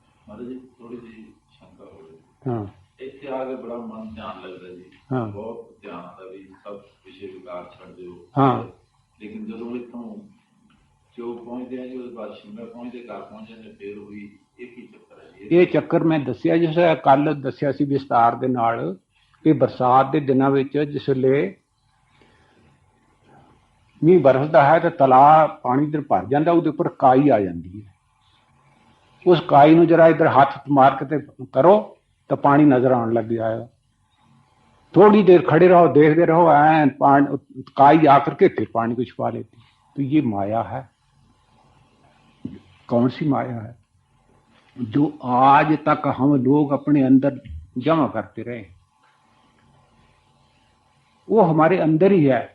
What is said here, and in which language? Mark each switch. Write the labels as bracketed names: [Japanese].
[Hindi] थोड़ी सी शंका हो रही। हाँ, इससे आगे बड़ा मन ध्यान लग रहा जी। हाँ, बहुत ध्यान आता भी सब विषय विकार छोड़ दो। हाँ, लेकिन ਜਦੋਂ इतों जो पहुंचते हैं जो बाद शिमला पहुंचते घर पहुंचने फिर हुई एक ही चक्कर है। [Punjabi] ਇਹ ਚੱਕਰ ਮੈਂ ਦੱਸਿਆ, ਜਿਸ ਕੱਲ ਦੱਸਿਆ ਸੀ ਵਿਸਤਾਰ ਦੇ ਨਾਲ ਕਿ ਬਰਸਾਤ ਦੇ ਦਿਨਾਂ ਵਿੱਚ ਜਿਸਲੇ ਮੀਂਹ ਬਰਸਦਾ ਹੈ ਤਾਂ ਤਲਾਅ ਪਾਣੀ ਇਧਰ ਭਰ ਜਾਂਦਾ, ਉਹਦੇ ਉੱਪਰ ਕਾਈ ਆ ਜਾਂਦੀ ਹੈ। ਉਸ ਕਾਈ ਨੂੰ ਜਰਾ ਇਧਰ ਹੱਥ ਮਾਰ ਕੇ ਤੇ ਕਰੋ ਤਾਂ ਪਾਣੀ ਨਜ਼ਰ ਆਉਣ ਲੱਗ ਜਾਏਗਾ। [Hindi] थोड़ी देर खड़े रहो, देखते रहो, काई आकर के फिर पानी को छुपा लेती। तो ये माया है। कौन सी माया है? जो आज तक हम लोग अपने अंदर जमा करते रहे, वो हमारे अंदर ही है।